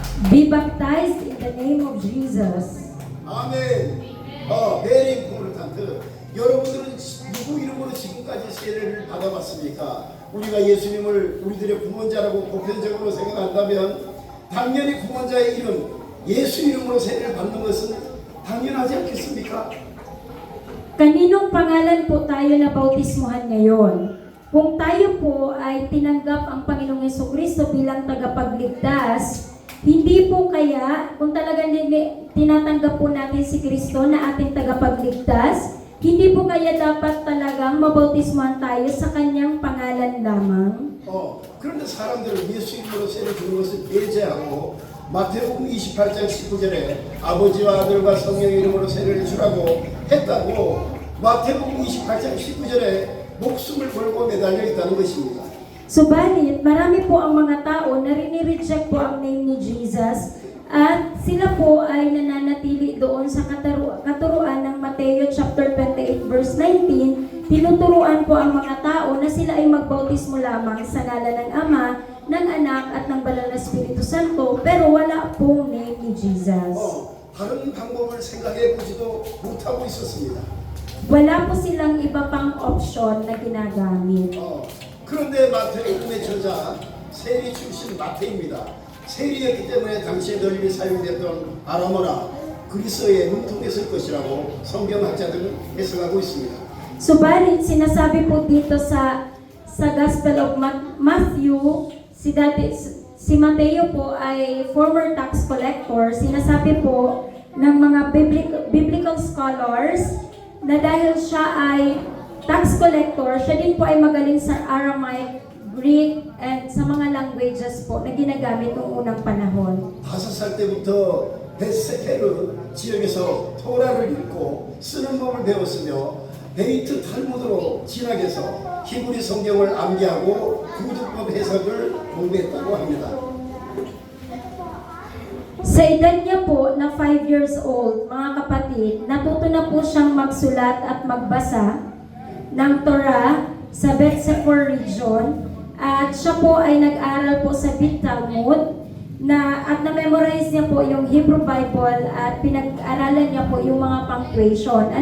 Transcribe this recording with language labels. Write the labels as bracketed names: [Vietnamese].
[English] Be baptized in the name of Jesus. [Korean] 아멘. [English] 베리 프로탄트. [Korean] 여러분들은 누구 이름으로 지금까지 세례를 받아봤습니까? 우리가 예수님을 우리들의 구원자라고 보편적으로 생각한다면 당연히 구원자의 이름, 예수 이름으로 세례를 받는 것은 당연하지 않겠습니까? [Filipino] Kaninong pangalan po tayo na bautismuhan ngayon? Kung tayo po ay tinanggap ang Panginoong Jesucristo bilang tagapagligtas, hindi po kaya, kung talagang tinatanggap po natin si Kristo na ating tagapagligtas, hindi po kaya dapat talagang mabautismuhan tayo sa kanyang pangalan lamang? [Korean] 그런데 사람들은 예수 이름으로 세례 주는 것을 배제하고 마태복음 28장 19절에 아버지와 아들과 성령의 이름으로 세례를 주라고 했다고 마태복음 28장 19절에 목숨을 걸고 매달려 있다는 것입니다. [Filipino] Subalit, marami po ang mga tao na rinireject po ang name ni Jesus at sila po ay nananatili doon sa katuruan ng Mateo chapter 28 verse 19. Tinuturuan po ang mga tao na sila ay magbautismo lamang sa ngalan ng Ama, ng Anak at ng Banal na Espiritu Santo, pero wala pong name ni Jesus. [Korean] 다른 방법을 생각해 보지도 못하고 있었습니다. [Filipino] Wala po silang iba pang option na ginagamit. [Korean] 그런데 마태복음의 저자 세리 출신 마태입니다. 세리였기 때문에 당시에 널리 사용됐던 아람어나 그리스어에 능통했을 것이라고 성경학자들은 해석하고 있습니다. [Filipino] Subalit, sinasabi po dito sa Gospel of Matthew, si Mateo po ay [English] former tax collector. [Filipino] Sinasabi po ng mga [English] biblical scholars [Filipino] na dahil siya ay tax collector, siya din po ay magaling sa Aramaic, Greek, and sa mga languages po na ginagamit noong unang panahon. [Korean] 5살 때부터 베세케르 지역에서 토라를 읽고 쓰는 법을 배웠으며 베이트 탈무드로 진학해서 히브리 성경을 암기하고 구두법 해석을 공부했다고 합니다. [Filipino] Sa edad niya po na [English] 5 years old, [Filipino] mga kapatid, natuto na po siyang magsulat at magbasa ng Torah sa Beth Sefer region at siya po ay nag-aral po sa Beit Talmud at na-memorize niya po yung Hebrew Bible at pinag-aralan niya po yung mga punctuation.